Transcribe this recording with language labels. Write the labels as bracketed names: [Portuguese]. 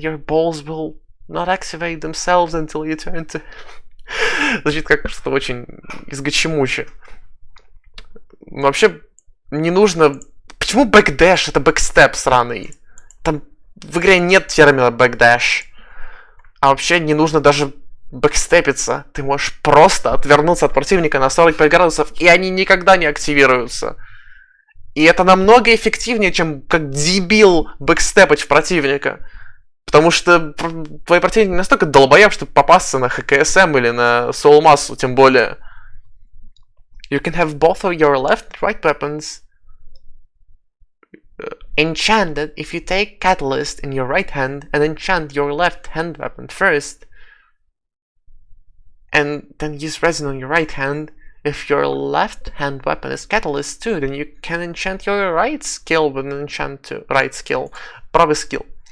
[English] Your balls will not activate themselves until you turn to... [Russian] Звучит как что-то очень изгочемуче. Вообще, не нужно... Почему backdash? Это backstep сраный. Там в игре нет термина backdash. А вообще не нужно даже бэкстепиться. Ты можешь просто отвернуться от противника на 45 градусов, и они никогда не активируются. И это намного эффективнее, чем как дебил бэкстепать в противника. Потому что твой противник не настолько долбоеб, чтобы попасться на ХКСМ или на соулмассу, тем более. [English] You can have both of your left and right weapons enchanted if you take Catalyst in your right hand and enchant your left hand weapon first. And then use Resin on your right hand. If your left hand weapon is Catalyst too, then you can enchant your right skill with an enchant to right skill. [Russian] Правый skill.